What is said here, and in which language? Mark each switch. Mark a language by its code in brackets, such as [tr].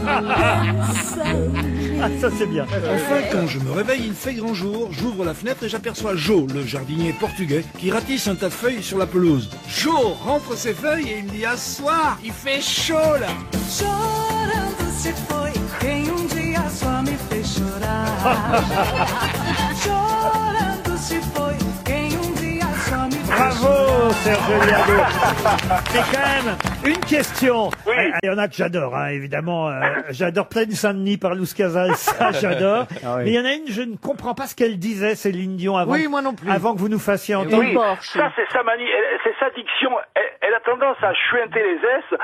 [fr] Ah, ça c'est bien. Enfin, quand je me réveille, il fait grand jour, j'ouvre la fenêtre et j'aperçois Joe, le jardinier portugais, qui ratisse un tas de feuilles sur la pelouse. Joe rentre ses feuilles et il me dit « À ce soir, il fait chaud là !» [pt] Chorando se foi quem dia só me fez chorar. Chorando se foi quem dia só me fez chorar. [fr] Bravo, Serge Liado. C'est quand même une question. Il y en a que j'adore, hein, évidemment. J'adore Plaine Saint-Denis par Luz Casal, ça j'adore. Ah oui. Mais il y en a une, je ne comprends pas ce qu'elle disait, Céline Dion, avant, Oui, moi non plus. avant que vous nous fassiez entendre. Oui, ça c'est sa manie, c'est sa diction. Elle a tendance à chuinter les S.